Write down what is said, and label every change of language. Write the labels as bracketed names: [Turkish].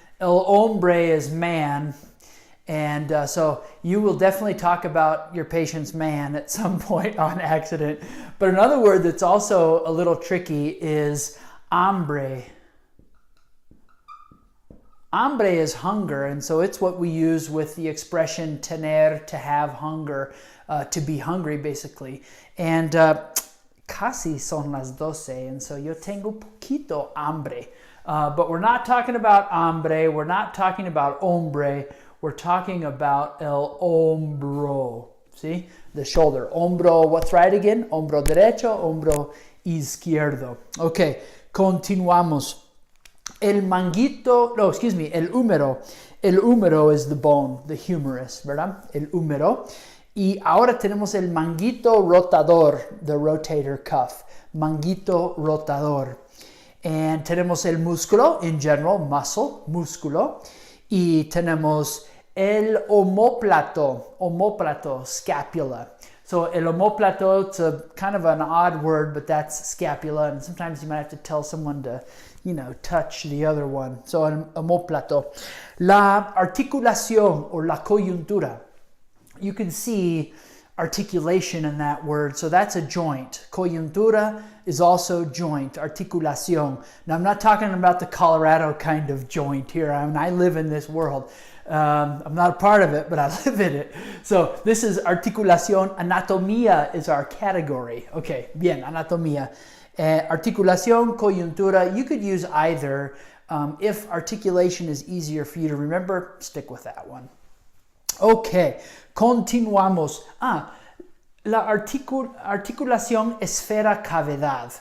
[English] El hombre is man. And so you will definitely talk about your patient's man at some point on accident. But another word that's also a little tricky is hambre. Hambre is hunger, and so it's what we use with the expression tener, to have hunger, to be hungry, basically. [Spanish] And casi son las 12, and so yo tengo poquito hambre. [English] But we're not talking about hambre, we're not talking about hombre, we're talking about el hombro. See? The shoulder. Hombro, what's right again? [Spanish] Hombro derecho, hombro izquierdo. Okay, continuamos. El húmero. [English] El húmero is the bone, the humerus, ¿verdad? [Spanish] El húmero. Y ahora tenemos el manguito rotador, [English] the rotator cuff. [Spanish] Manguito rotador. And tenemos el músculo, [English] in general, [Spanish] muscle, músculo. Y tenemos el omóplato, scapula. [English] So el omóplato, it's a kind of an odd word, but that's scapula. And sometimes you might have to tell someone to, touch the other one. So el omóplato. [Spanish] La articulación, or la coyuntura. [English] You can see articulation in that word. So that's a joint. Coyuntura is also joint, articulación. Now, I'm not talking about the Colorado kind of joint here. I live in this world. I'm not a part of it, but I live in it. So this is articulación. Anatomía is our category. [Spanish] Okay, bien, anatomía. Articulación, coyuntura. [English] You could use either. If articulation is easier for you to remember, stick with that one. [Spanish] Okay, continuamos. La articulación esfera-cavidad.